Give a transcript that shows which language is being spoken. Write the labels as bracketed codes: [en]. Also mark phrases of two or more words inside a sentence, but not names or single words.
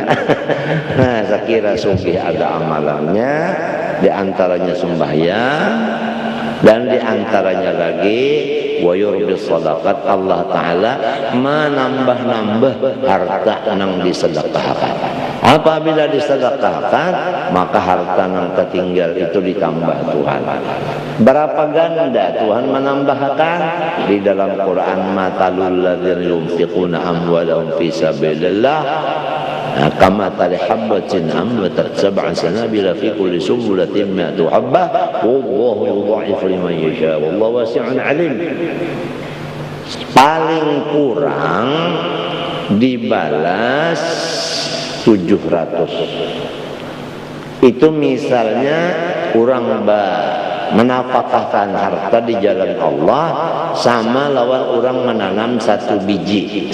[bjn] Nah, saya kira sungguh ada amalannya, di antaranya sembahyang, dan di antaranya lagi [ar] ويربي الصدقات, [bjn] Allah Ta'ala menambah-nambah harta nang disedekahkan. Apabila disedekahkan, maka harta nang tertinggal itu ditambah Tuhan. Berapa ganda Tuhan menambahkan? Di dalam Quran, [ar] مثل الذين ينفقون أموالهم في سبيل الله كمثل حبة أنبتت سبع سنابل في كل سنبلة مائة حبة والله يضاعف لمن يشاء والله واسع عليم. [bjn] Paling kurang dibalas 700. Itu misalnya orang menafkahkan harta di jalan Allah sama lawan orang menanam satu biji.